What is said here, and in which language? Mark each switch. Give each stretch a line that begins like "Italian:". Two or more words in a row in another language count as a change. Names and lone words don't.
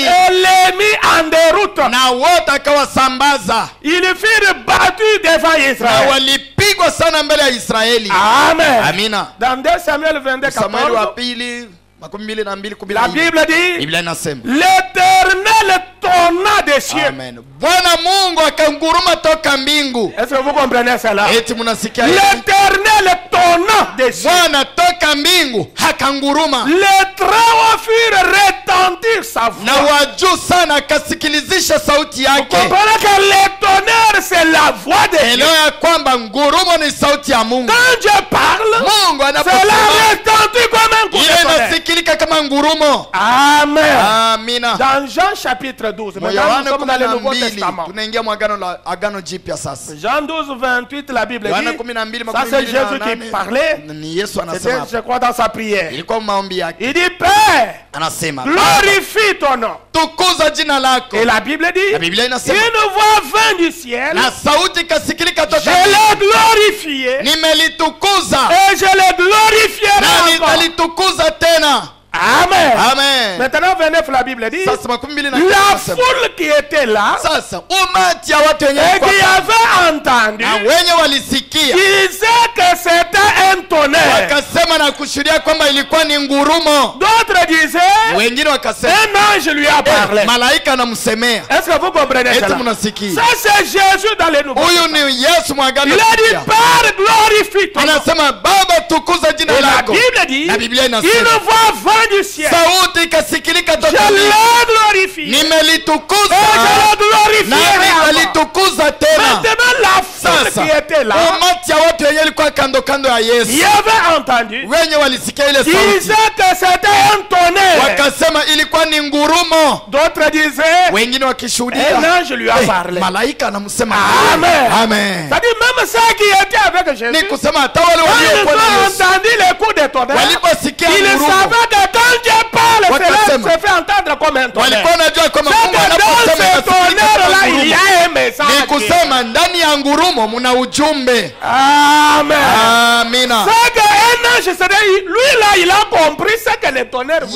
French: Et les mit en déroute.
Swahili: Na wote akawasambaza.
French: Ils furent battus devant
Swahili: Na
French: Israël.
Swahili: walipigwa sana mbele ya Israeli.
French: Amen.
Swahili: Amina.
French: Dans 2 Samuel 22,
Swahili: Samueli wa
French: 14,
Swahili: pili, 22:14.
French: la Bible dit,
Swahili: Biblia inasema.
French: l'Éternel tonna des cieux. Amen.
Swahili: Bwana Mungu akanguruma toka mbingu.
French: Est-ce que vous comprenez cela?
Swahili: Eti munasikia hivi?
French: L'Éternel tonna des cieux.
Swahili: Bwana toka mbingu hakanguruma.
French: Les travaux furent retentir sa
Swahili: Na
French: voix.
Swahili: wajuu sana akasikilizisha sauti
French: Vous
Swahili: yake.
French: comprenez que le tonnerre c'est la voix de Dieu.
Swahili: Elewa ya kwamba ngurumo ni sauti ya Mungu.
French: Quand Dieu parle,
Swahili: Mungu
French: cela
Swahili: anaposema
French: retentit comme un coup de
Swahili: ile
French: tonnerre.
Swahili: inasikilika kama ngurumo.
French: Amen.
Swahili: Amina.
French: Dans Jean chapitre 12, maintenant nous
Swahili: Yohana
French: sommes dans le Nouveau
Swahili: 12
French: Testament.
Swahili: tunaingia agano jipya sasa.
French: Jean 12, 28, la Bible
Swahili: Yohana
French: dit,
Swahili: 12,
French: ça c'est Jésus qui parlait,
Swahili: ni Yesu
French: c'était
Swahili: anasema
French: je
Swahili: hapa.
French: crois dans sa prière.
Swahili: Ilikuwa maombi yake.
French: Il dit, Père,
Swahili: Anasema
French: glorifie ton nom.
Swahili: tukuza jina lako.
French: Et la Bible dit,
Swahili: La Biblia inasema
French: une voix vint du ciel,
Swahili: na sauti ikasikilika
French: je
Swahili: toka
French: l'ai glorifié
Swahili: nimelitukuza
French: et je le glorifierai
Swahili: na
French: encore.
Swahili: nitalitukuza tena.
French: Amen.
Swahili: Amen.
French: Maintenant, 29, la Bible dit,
Swahili: Sasa 12
French: la foule qui était là
Swahili: sasa umati ya watu wenye
French: et qui
Swahili: walikuwa
French: avait entendu
Swahili: na wenye walisikia
French: disait que c'était un tonnerre.
Swahili: wakasema na kushuhudia kwamba ilikuwa ni ngurumo.
French: D'autres disaient,
Swahili: Wengine wakasema
French: un ange lui a parlé.
Swahili: malaika anamsemea.
French: Est-ce que vous comprenez
Swahili: Eti
French: cela?
Swahili: mnasikia.
French: Ça c'est Jésus dans les nouveaux.
Swahili: Huyu ni Yesu mwagano.
French: Il a dit, Père, glorifie ton nom.
Swahili: Anasema Baba tukuza jina
French: Et la
Swahili: lako.
French: Bible dit,
Swahili: Na Biblia
French: une
Swahili: inasema
French: voix vint du ciel.
Swahili: sauti ikasikilika
French: Je
Swahili: toka mbinguni.
French: l'ai glorifié. Et
Swahili: Nimelitukuza
French: je le glorifierai
Swahili: nami
French: encore.
Swahili: nalitukuza tena.
French: Maintenant, la foule
Swahili: Sasa
French: qui était là,
Swahili: umati ya watu wenye ilikuwa kando kando ya
French: il
Swahili: Yesu
French: avait entendu,
Swahili: wenye walisikia ile sauti
French: disait que c'était un tonnerre.
Swahili: wakasema ilikuwa ni ngurumo.
French: D'autres disaient,
Swahili: Wengine
French: un
Swahili: wakishuhudia
French: ange lui a parlé.
Swahili: malaika anamsema
French: Amen.
Swahili: Amen.
French: C'est-à-dire même ceux qui étaient avec Jésus,
Swahili: Ni kusema hata wale
French: quand ils
Swahili: waliokuwa na
French: ont
Swahili: Yesu
French: entendu les coups de tonnerre,
Swahili: waliposikia
French: ils
Swahili: ngurumo
French: savaient que quand Dieu parle, cela
Swahili: Wakasema.
French: se fait entendre comme un tonnerre.
Swahili: walikuwa wanajua kwamba
French: C'est
Swahili: Mungu
French: que dans
Swahili: anaposema
French: ce
Swahili: inasikika
French: tonnerre-là,
Swahili: kama
French: il y
Swahili: ngurumo.
French: a un message.
Swahili: Ni kusema ndani ya ngurumo muna ujumbe.
French: Amen.
Swahili: Amina.
French: C'est qu'un ange, c'est-à-dire, lui là, il a compris ce que le tonnerre voulait.